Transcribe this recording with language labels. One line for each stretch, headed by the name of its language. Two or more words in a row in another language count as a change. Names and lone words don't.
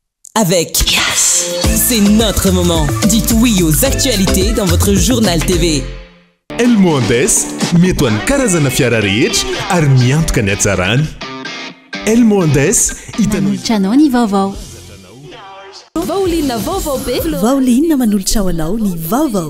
French: avec Yes. C'est notre moment. Dites oui aux actualités dans votre journal TV.
Malagasy: Elmondes mety ho an'ny karazana fiara rehetra ary miantoka ny hatsarany. Elmondes manolotra anao ny vaovao. Vaolina vaovao be. Vaolina manolotra ho anao ny vaovao.